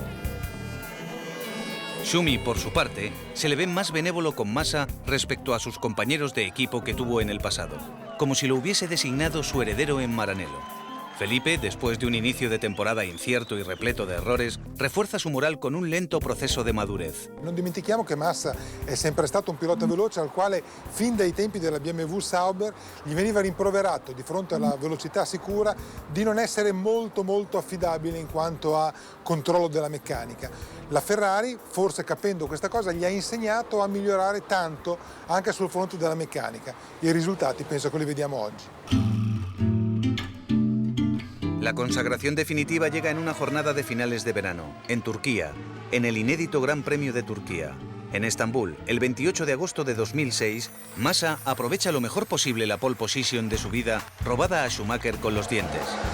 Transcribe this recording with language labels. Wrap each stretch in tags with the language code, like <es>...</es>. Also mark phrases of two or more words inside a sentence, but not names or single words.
<es>Schumi, por su parte, se le ve más benévolo con Massa respecto a sus compañeros de equipo que tuvo en el pasado, como si lo hubiese designado su heredero en Maranello. Felipe, después de un inicio de temporada incierto y repleto de errores, refuerza su moral con un lento processo de madurez.</es> <it>Non dimentichiamo che Massa è sempre stato un pilota veloce al quale fin dai tempi della BMW Sauber gli veniva rimproverato di fronte alla velocità sicura di non essere molto affidabile in quanto a controllo della meccanica. La Ferrari, forse capendo questa cosa, gli ha insegnato a migliorare tanto anche sul fronte della meccanica. I risultati penso che li vediamo oggi.</it> <es>La consagración definitiva llega en una jornada de finales de verano, en Turquía, en el inédito Gran Premio de Turquía. En Estambul, el 28 de agosto de 2006, Massa aprovecha lo mejor posible la</es> <en>pole position</en> <es>de su vida, robada a Schumacher con los dientes.</es>